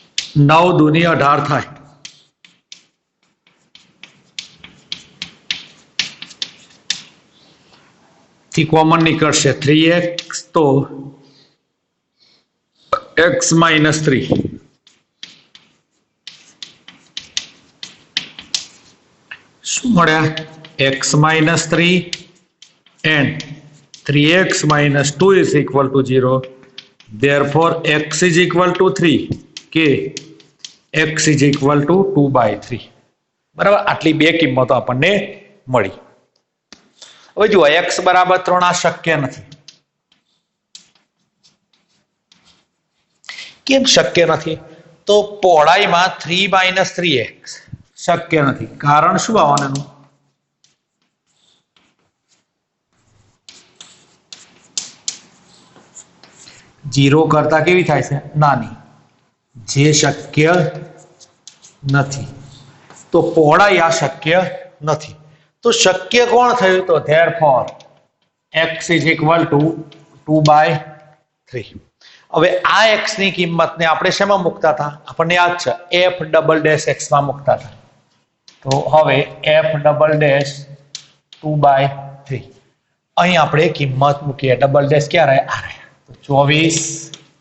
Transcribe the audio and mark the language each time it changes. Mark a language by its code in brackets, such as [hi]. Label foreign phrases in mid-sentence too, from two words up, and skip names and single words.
[gu] 9 दूनी 18 થાય થી કોમન નીકળશે 3x તો x - 3 શું મળ્યા x - 3 [en] and 3x - 2 is equal to 0. Therefore x is equal to 3 [gu] કે [en] x is equal to 2/3 [gu] બરાબર આટલી બે કિંમતો આપણને મળી હવે જુઓ x બરાબર 3 આ શક્ય નથી કેમ શક્ય નથી તો પહોળાઈમાં 3 - 3x શક્ય નથી કારણ શું આવવાનું 0 કરતા કેવી થાય છે નાની જે શક્ય નથી તો પહોળાઈ આ શક્ય નથી તો શક્ય કોણ થયું તો [en] therefore x is equal to 2/3 [gu] હવે આ x ની કિંમતને આપણે શેમાં મૂકતા હતા આપણને યાદ છે f [en] double dash [gu] x માં મૂકતા હતા તો હવે f [en] double dash [gu] 2/3 અહીં આપણે કિંમત મૂકીએ [en] double dash [gu] ક્યાં રહે આ રહે 24